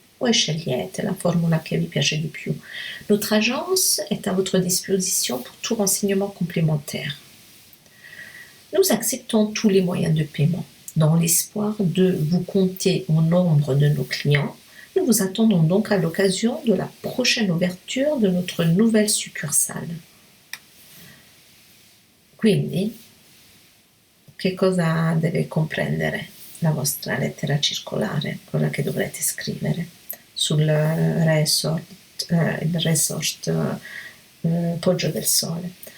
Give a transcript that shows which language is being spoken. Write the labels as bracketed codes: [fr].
[it] Voi scegliete la formula che vi piace di più. [fr] Notre agence est à votre disposition pour tout renseignement complémentaire. Nous acceptons tous les moyens de paiement. Dans l'espoir de vous compter au nombre de nos clients, nous vous attendons donc à l'occasion de la prochaine ouverture de notre nouvelle succursale. [it] Quindi, che cosa deve comprendere la vostra lettera circolare, quella che dovrete scrivere sul il resort Poggio del Sole?